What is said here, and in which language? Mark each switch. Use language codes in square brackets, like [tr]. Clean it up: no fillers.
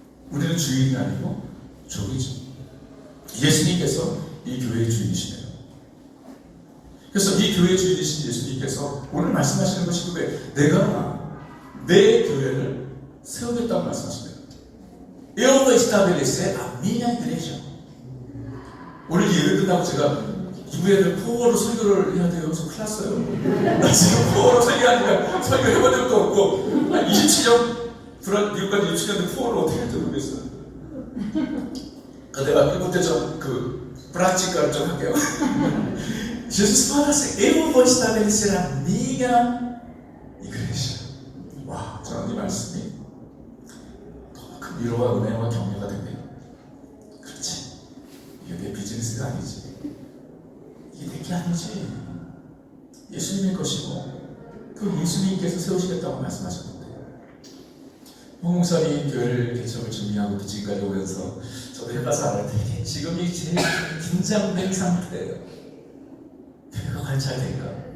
[ko] 우리는 주인이 아니고 종이죠. 예수님께서 이 교회의 주인이시네요. 그래서 이 교회의 주인이신 예수님께서 오늘 말씀하시는 것이 왜 내가 내 교회를 세우겠다고 말씀하십니다. [pt] Eu vou estabelecer a minha igreja. [ko] 오늘 예배 끝나고 제가 이후에는 포어로 설교를 해야 돼요. 그래서 큰일 났어요. 나 지금 포어로 설교하니까 설교해본 적도 없고 27년 미국까지 27년대 포어를 어떻게 할지 모르겠어요. 내가 일본 때 좀 브라치카를 좀 할게요. [pt] Jesus fala assim, eu vou estabelecer a minha igreja. [ko] 와, 저는 이 말씀이 너무 큰 위로와 은혜와 격려가 됩니다. 그렇지. 이게 내 비즈니스가 아니지. 이게 내 게 아니지. 예수님의 것이고 그 예수님께서 세우시겠다고 말씀하셨는데 홍목사님 교회를 개척을 준비하고 지금까지 오면서 저도 해봐서 알았는데 지금이 제일 긴장된 상태예요. 교회가 잘 될까?